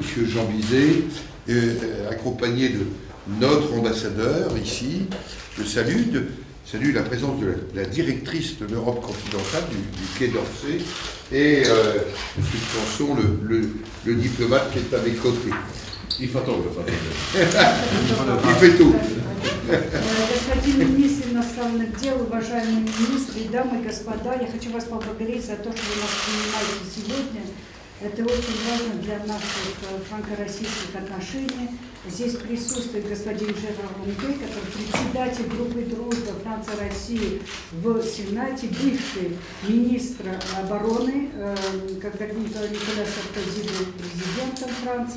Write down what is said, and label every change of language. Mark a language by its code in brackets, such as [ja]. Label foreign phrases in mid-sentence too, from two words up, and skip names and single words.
[fr] Jean Bizet, accompagné de notre ambassadeur ici. Je salue la présence de la directrice de l'Europe continentale, du Quai d'Orsay, et M. Sanson, le diplomate qui est à mes côtés. [ru] И фотограф. [fr] Il fait tout. [ru] Господин министр иностранных дел, уважаемые министры, дамы и господа, я хочу вас поблагодарить за то, что вы нас принимаете сегодня. Это очень важно для наших франко-российских отношений. Здесь присутствует господин Жерар Лунге, который председатель группы дружбы Франции-России в Сенате, бывший министр обороны, когда Николя Саркози был президентом Франции.